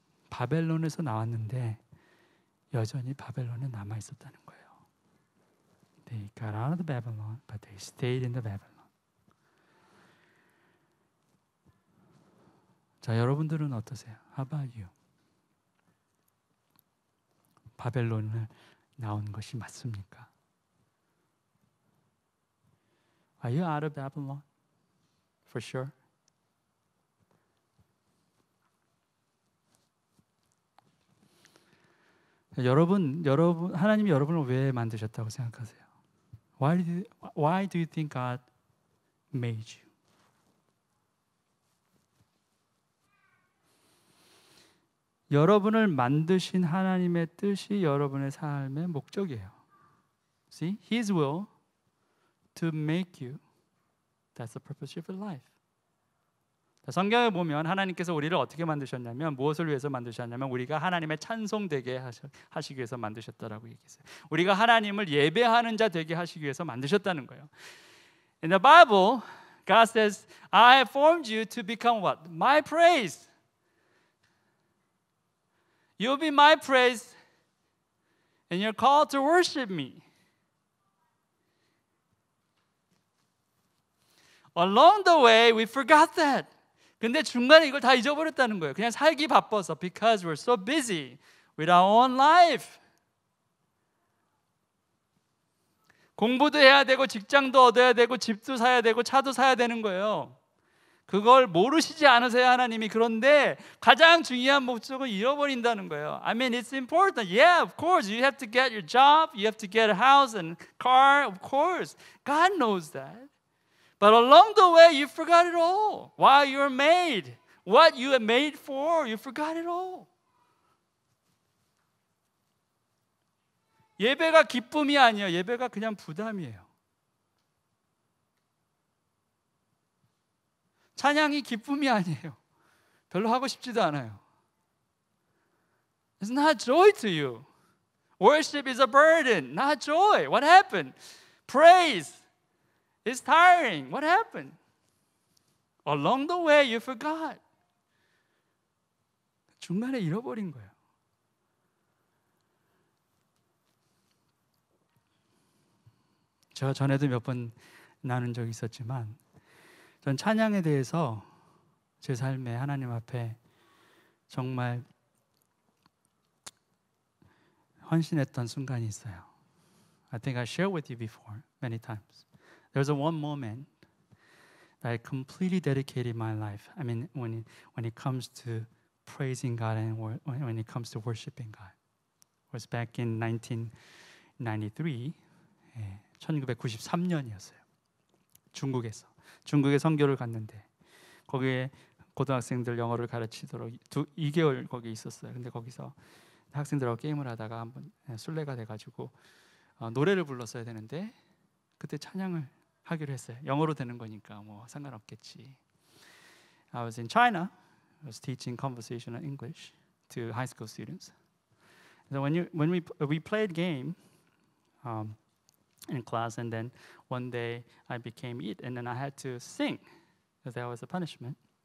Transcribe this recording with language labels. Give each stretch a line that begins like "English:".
Korean: 바벨론에서 나왔는데 여전히 바벨론에 남아 있었다는 거예요.
English: They got out of the Babylon, but they stayed in the Babylon.
Korean: 자, 여러분들은 어떠세요?
English: How about you?
Korean: 바벨론을 나온 것이 맞습니까?
English: Are you out of Babylon? For sure.
Korean: 여러분 하나님이 여러분을 왜 만드셨다고 생각하세요?
English: Why do you think God made you?
Korean: 여러분을 만드신 하나님의 뜻이 여러분의 삶의 목적이에요.
English: See, His will to make you. That's the purpose of your life.
Korean: 성경에 보면 하나님께서 우리를 어떻게 만드셨냐면 무엇을 위해서 만드셨냐면 우리가 하나님의 찬송되게 하시기 위해서 만드셨다라고 얘기했어요. 우리가 하나님을 예배하는 자 되게 하시기 위해서 만드셨다는 거예요.
English: In the Bible, God says, I have formed you to become what? My praise. You'll be my praise and you're called to worship me. Along the way, we forgot that.
Korean: 근데 중간에 이걸 다 잊어버렸다는 거예요. 그냥 살기 바빠서
English: because we're so busy with our own life.
Korean: 공부도 해야 되고 직장도 얻어야 되고 집도 사야 되고 차도 사야 되는 거예요. 그걸 모르시지 않으세요, 하나님이? 그런데 가장 중요한 목적을 잃어버린다는 거예요.
English: I mean, it's important. Yeah, of course, you have to get your job, you have to get a house and car, of course. God knows that. But along the way, you forgot it all. While you were made, what you were made for, you forgot it all.
Korean: 예배가 기쁨이 아니에요. 예배가 그냥 부담이에요. 찬양이 기쁨이 아니에요. 별로 하고 싶지도 않아요.
English: It's not joy to you. Worship is a burden, not joy. What happened? Praise is tiring. What happened? Along the way, you forgot.
Korean: 중간에 잃어버린 거예요. 제가 전에도 몇 번 나눈 적이 있었지만 전 찬양에 대해서 제 삶에 하나님 앞에 정말 헌신했던 순간이 있어요.
English: I think I shared with you before many times. There was one moment that I completely dedicated my life. I mean, when it comes to praising God and when it comes to worshiping God. It was back in 1993,
Korean: 1993년이었어요. 중국에 선교를 갔는데 거기에 고등학생들 영어를 가르치도록 2개월 거기 있었어요. 근데 거기서 학생들하고 게임을 하다가 한번 술래가 돼가지고 노래를 불렀어야 되는데 그때 찬양을 하기로 했어요. 영어로 되는 거니까 뭐 상관없겠지.
English: I was in China. I was teaching conversational English to high school students. So when we played game in class, and then one day I became it, and then I had to sing because that was a punishment.